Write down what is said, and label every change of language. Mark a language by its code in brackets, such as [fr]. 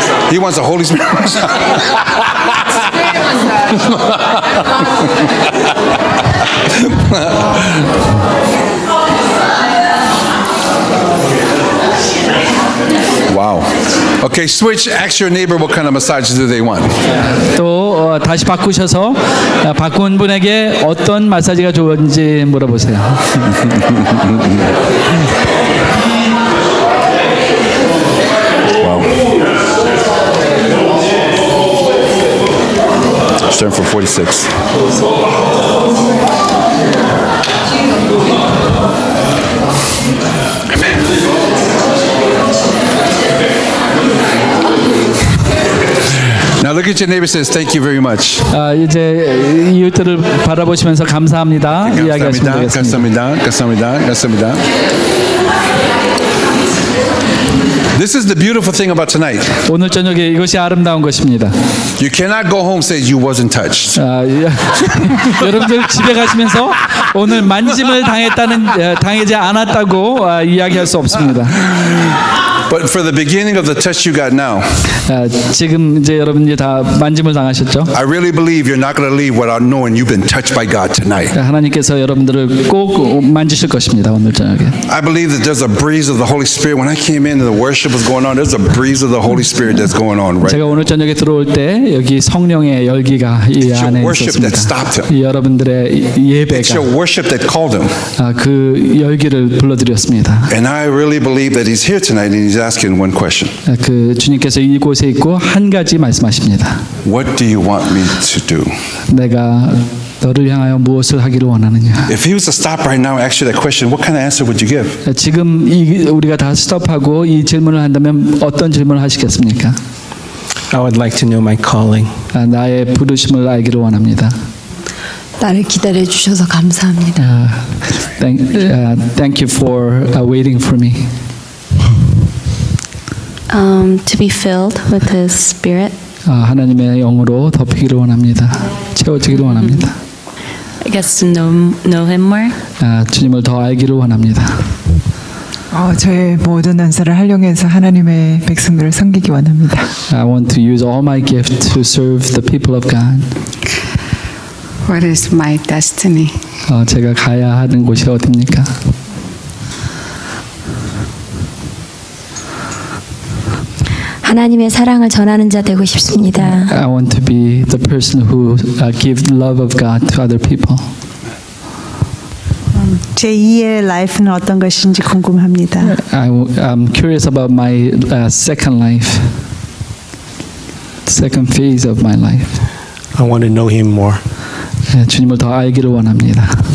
[en] He wants a Holy Spirit massage. Wow. Okay, switch. Ask your neighbor what kind of massage do they want. [ko] 또 다시 바꾸셔서 바꾼 분에게 어떤 마사지가 좋은지 물어보세요. [en] Wow. Starting from 46. Now look at your neighbor and says, thank you very much. [ko] 이제 이웃들을 바라보시면서 감사합니다. 이야기하시면 되겠습니다. 감사합니다. 감사합니다. [en] This is the beautiful thing about tonight. [ko] 오늘 저녁에 이것이 아름다운 것입니다. [en] You cannot go home and say you wasn't touched. [ko] 여러분들 집에 가시면서 오늘 만짐을 당하지 않았다고 이야기할 수 없습니다. [en] But for the beginning of the touch you got now, [ko] 지금 이제 여러분이 다 만짐을 당하셨죠? [en] I really believe you're not going to leave without knowing you've been touched by God tonight. [ko] 하나님께서 여러분들을 꼭 만지실 것입니다. 오늘 저녁에. [en] I believe that there's a breeze of the Holy Spirit. When I came in and the worship was going on, there's a breeze of the Holy Spirit that's going on, right? [ko] 제가 오늘 저녁에 들어올 때 여기 성령의 열기가 이 안에 있었습니다. 여러분들의 예배가 [en] It's your worship that called him. [ko] 그 열기를 불러드렸습니다. [en] And I really believe that he's here tonight and he's asking one question. [ko] 그 주님께서 이곳에 있고 한 가지 말씀하십니다. [en] What do you want me to do? [ko] 내가 너를 향하여 무엇을 하기를 원하느냐? [en] If he was to stop right now and ask you that question, what kind of answer would you give? [ko] 지금 우리가 다 스톱하고 이 질문을 한다면 어떤 질문을 하시겠습니까? [en] I would like to know my calling. [ko] 나의 부르심을 알기를 원합니다. 나를 기다려 주셔서 감사합니다. [en] Thank you for waiting for me. To be filled with His Spirit. [ko] 하나님의 영으로 덮이기를 원합니다. 채워지기를 원합니다. [en] gets to know him more. [ko] 주님을 더 알기를 원합니다. 저의 모든 은사를 활용해서 하나님의 백성들을 섬기기 원합니다. [en] I want to use all my gift to serve the people of God. What is my destiny? [ko] 제가 가야 하는 곳이 어디입니까? 하나님의 사랑을 전하는 자 되고 싶습니다. [en] I want to be the person who gives love of God to other people. [ko] 제 2의 라이프는 어떤 것인지 궁금합니다. [en] I'm curious about my second life, second phase of my life. I want to know Him more. [ko] 주님을 더 알기를 원합니다.